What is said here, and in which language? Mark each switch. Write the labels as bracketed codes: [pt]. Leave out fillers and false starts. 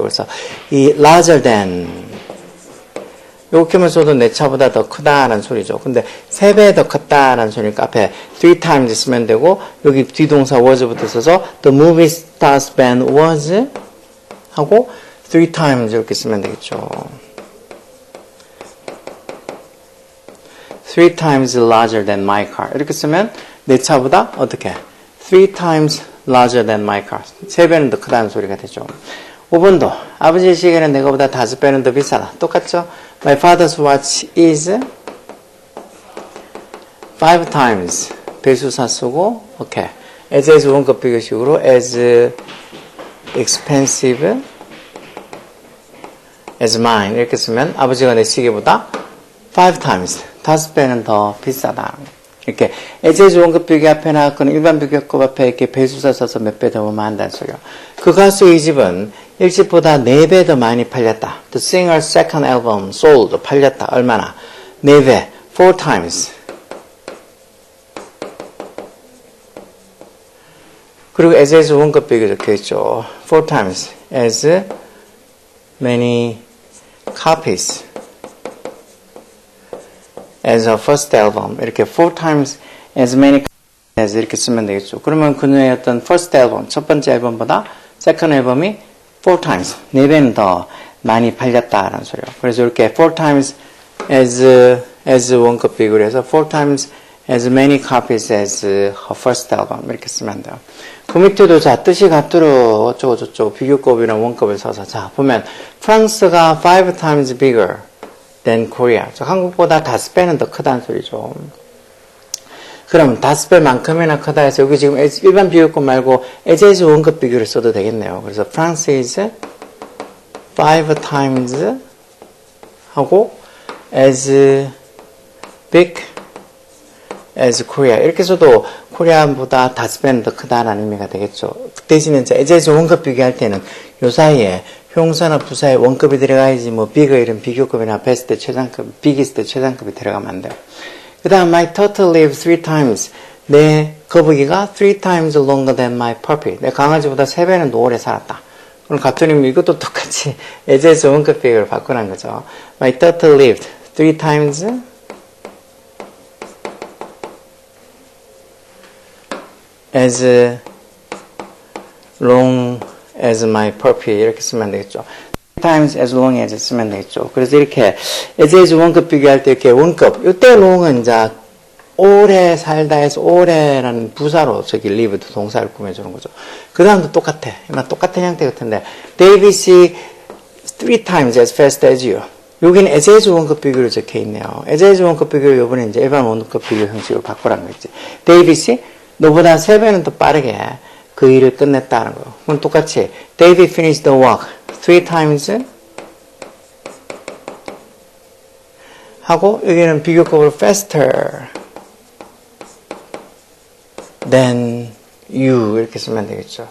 [ko] 그래서 이 [en] larger than [ko] 이렇게만 써도 내 차보다 더 크다라는 소리죠. 근데 3배 더 컸다라는 소리니까 앞에 3 times 쓰면 되고 여기 뒤동사 was부터 써서 [en] the movie star's band was [ko] 하고 3 times 이렇게 쓰면 되겠죠. [en] 3 times larger than my car. [ko] 이렇게 쓰면 내 차보다 어떻게? [en] 3 times larger than my car. [ko] 3배는 더 크다는 소리가 되죠. 5번도 아버지의 시계는 내가보다 5배는 더 비싸다. 똑같죠? [en] My father's watch is 5 times [ko] 배수사 쓰고 오케이. as 원급 비교식으로 [en] as expensive as mine [ko] 이렇게 쓰면 아버지가 내 시계보다 5 times 5배는 더 비싸다. 이렇게 as 원급 비교 앞에 나왔거나 일반 비교급 앞에 이렇게 배수사 써서 몇 배 더 한다는 소리요. 그 가수의 2집은 1집보다 4배 더 많이 팔렸다. [en] The singer's second album sold [ko] 팔렸다. 얼마나? 4배 4 times. 그리고 as 원급 비교 적혀있죠. [en] 4 times as many copies as a first album. [ko] 이렇게 4 times as many as 이렇게 쓰면 되겠죠. 그러면 그녀의 어떤 first album, 첫 번째 앨범보다 second 앨범이 4 times, 4배는 더 많이 팔렸다라는 소리예요. 그래서 이렇게 [en] 4 times as 원급 비교를 해서 4 times as many copies as her first album [ko] 이렇게 쓰면 돼요. 그 밑에도 자 뜻이 같도록 어쩌고 저쩌고 비교급이랑 원급을 써서 자 보면 프랑스가 [en] 5 times bigger than Korea. [ko] 저 한국보다 5배는 더 크다는 소리죠. 그럼 5배만큼이나 크다 해서 여기 지금 일반 비교급 말고 as 원급 비교를 써도 되겠네요. 그래서 [en] France is 5 times [ko] 하고 [en] as big as Korea [ko] 이렇게 써도 코리아보다 5배는 더 크다라는 의미가 되겠죠. 대신에 as 원급 비교할 때는 요 사이에 형사나 부사에 원급이 들어가야지 뭐 bigger 이런 비교급이나 best 최상급, biggest 최상급이 들어가면 안 돼요. [en] 그 다음 my turtle lived 3 times [ko] 내 거북이가 [en] 3 times longer than my puppy [ko] 내 강아지보다 3배는 더 오래 살았다. 그럼 같은 의미 이것도 똑같이 as 원급 비교를 바꾸는 거죠. [en] my turtle lived 3 times as long as my puppy [ko] 이렇게 쓰면 되겠죠. [en] times as long as [ko] 쓰면 되겠죠. 그래서 이렇게 as 원급 비교할 때 이렇게 원급 이때 long은 이제 오래 살다 해서 오래라는 부사로 저기 live도 동사를 꾸며주는 거죠. 그 다음도 똑같아. 똑같은 형태 같은데 [en] David see 3 times as fast as you. [ko] 여기는 as 원급 비교로 적혀 있네요. as 원급 비교를 요번에 이제 일반 원급 비교 형식으로 바꾸라는 거지. David see 너보다 3배는 더 빠르게 그 일을 끝냈다는 거. 그럼 똑같이 [en] David finished the work 3 times [ko] 하고 여기는 비교급으로 [en] faster than you [ko] 이렇게 쓰면 되겠죠.